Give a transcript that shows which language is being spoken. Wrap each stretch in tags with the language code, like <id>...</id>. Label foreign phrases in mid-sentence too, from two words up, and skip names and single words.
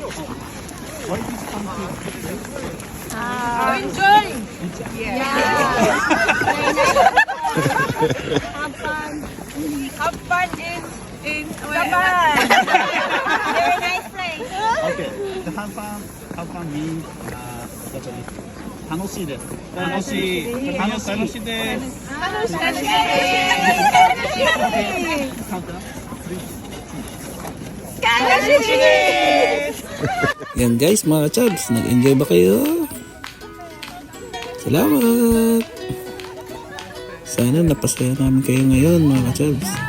<en>Enjoy! Have fun in Japan. Very nice place. Okay. The have fun means Japanese.</en> <ja>楽しいです。楽しい。楽しいです。</ja> <tl>Yan guys, mga chubs, nag-enjoy ba kayo? Salamat! Sana napasaya namin kayo ngayon, mga chubs.</tl>